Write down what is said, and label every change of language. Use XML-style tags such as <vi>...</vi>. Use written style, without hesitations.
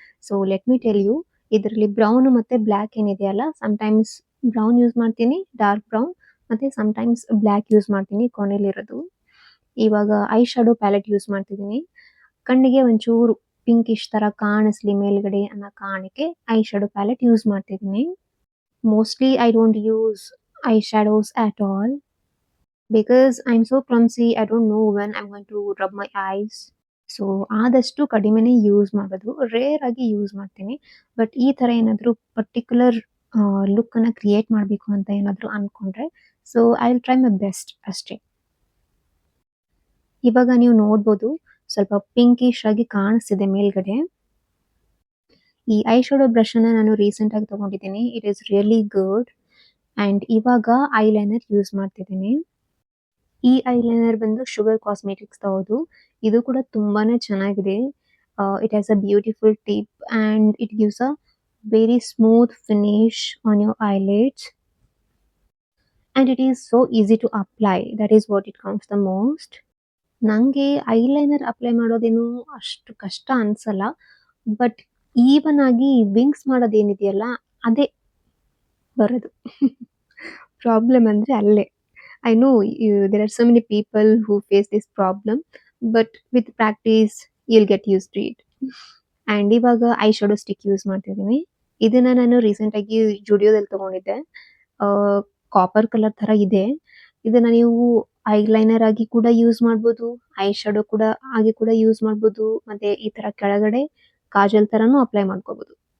<en>so let me tell you,</en> <kn>ಇದರಲ್ಲಿ brown ಮತ್ತು black ಏನಿದೆಯಲ್ಲ, ಸಮ್ಟೈಮ್ಸ್ ಬ್ರೌನ್ ಯೂಸ್ ಮಾಡ್ತೀನಿ, ಡಾರ್ಕ್ ಬ್ರೌನ್, ಮತ್ತು ಸಮ್ಟೈಮ್ಸ್ ಬ್ಲ್ಯಾಕ್ ಯೂಸ್ ಮಾಡ್ತೀನಿ ಕೊನೆಯಲ್ಲಿರೋದು. ಇವಾಗ ಐ ಶ್ಯಾಡೋ ಪ್ಯಾಲೆಟ್ ಯೂಸ್ ಮಾಡ್ತಿದ್ದೀನಿ. ಕಣ್ಣಿಗೆ ಒಂಚೂರು ಪಿಂಕಿಶ್ ಥರ ಕಾಣಿಸ್ಲಿ ಮೇಲ್ಗಡೆ ಅನ್ನೋ ಕಾರಣಕ್ಕೆ ಐ ಶ್ಯಾಡೋ ಪ್ಯಾಲೆಟ್ ಯೂಸ್ ಮಾಡ್ತಿದ್ದೀನಿ.</kn> <en>Mostly I don't use eyeshadows at all because I'm so clumsy. I don't know when I'm going to rub my eyes.</en> <kn>So ಆದಷ್ಟು ಕಡಿಮೆನೇ ಯೂಸ್ ಮಾಡೋದು, ರೇರ್ ಆಗಿ ಯೂಸ್ ಮಾಡ್ತೀನಿ. ಬಟ್ ಈ ಥರ ಏನಾದರೂ ಪರ್ಟಿಕ್ಯುಲರ್ ಲುಕ್ಕನ್ನು ಕ್ರಿಯೇಟ್ ಮಾಡಬೇಕು ಅಂತ ಏನಾದರೂ ಅಂದ್ಕೊಂಡ್ರೆ</kn> <en>so I will try my best</en> <kn>ಅಷ್ಟೇ. ಇವಾಗ ನೀವು ನೋಡ್ಬೋದು, ಸ್ವಲ್ಪ ಪಿಂಕಿಶ್ ಆಗಿ ಕಾಣಿಸ್ತಿದೆ ಮೇಲ್ಗಡೆ. ಈ ಐ ಶ್ಯಾಡೋ ಬ್ರಷನ್ನು ನಾನು ರೀಸೆಂಟಾಗಿ ತೊಗೊಂಡಿದ್ದೀನಿ.</kn> <en>It is really good. And</en> <kn>ಇವಾಗ ಐಲೈನರ್ ಯೂಸ್ ಮಾಡ್ತಿದ್ದೀನಿ. ಈ ಐಲೈನರ್ ಬಂದು ಶುಗರ್ ಕಾಸ್ಮೆಟಿಕ್ಸ್ ಹೌದು. ಇದು ಕೂಡ ತುಂಬಾ ಚೆನ್ನಾಗಿದೆ.</kn> <en>It has a beautiful tip and it gives a very smooth finish on your eyelids. And it is so easy to apply. That is what it counts the most.</en> <kn>ನನಗೆ eyeliner apply ಮಾಡೋದೇನು ಅಷ್ಟು ಕಷ್ಟ ಅನಿಸಲ್ಲ. But even ಆಗಿ wings ಮಾಡೋದೇನಿದೆಯಲ್ಲ ಅದೇ ಬರೋದು problem ಅಂದರೆ ಅಲ್ಲೇ.</kn> <en>I know there are so many people who face this problem, but with practice you'll get used to it.</en> <kn>And ಇವಾಗ ಐ ಶ್ಯಾಡೋ ಸ್ಟಿಕ್ ಯೂಸ್ ಮಾಡ್ತಿದ್ದೀನಿ. ಇದನ್ನು ನಾನು ರೀಸೆಂಟಾಗಿ ಜುಡಿಯೋದಲ್ಲಿ ತೊಗೊಂಡಿದ್ದೆ. ಕಾಪರ್ ಕಲರ್ ಥರ ಇದೆ. ಇದನ್ನು ನೀವು ಐಲೈನರ್ ಆಗಿ ಕೂಡ ಯೂಸ್ ಮಾಡ್ಬೋದು, ಐ ಶ್ಯಾಡೋ ಕೂಡ ಆಗಿ ಕೂಡ ಯೂಸ್ ಮಾಡ್ಬೋದು, ಮತ್ತು ಈ ಥರ ಕೆಳಗಡೆ ಕಾಜಲ್ ಥರನೂ ಅಪ್ಲೈ ಮಾಡ್ಕೋಬೋದು.</kn>